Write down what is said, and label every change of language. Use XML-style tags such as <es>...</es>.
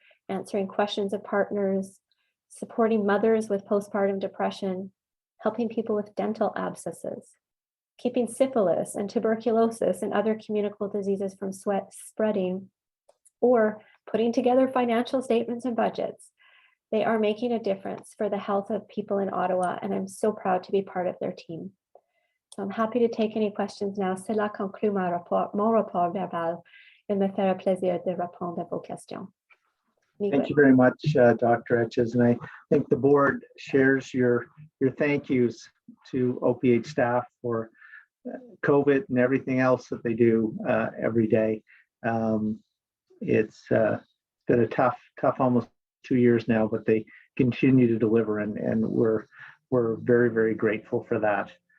<en>answering questions of partners, supporting mothers with postpartum depression, helping people with dental abscesses, keeping syphilis and tuberculosis and other communicable diseases from spreading, or putting together financial statements and budgets. They are making a difference for the health of people in Ottawa, and I'm so proud to be part of their team. So I'm happy to take any questions now.</en> <fr>Cela conclut mon rapport verbal. Il me fera plaisir de répondre à vos questions.</fr> <en>Thank you very much, Dr. Etches, and I think the board shares your thank yous to OPH staff for COVID and everything else that they do every day. It's been a tough almost 2 years now, but they continue to deliver, and we're very, very grateful for that.</en>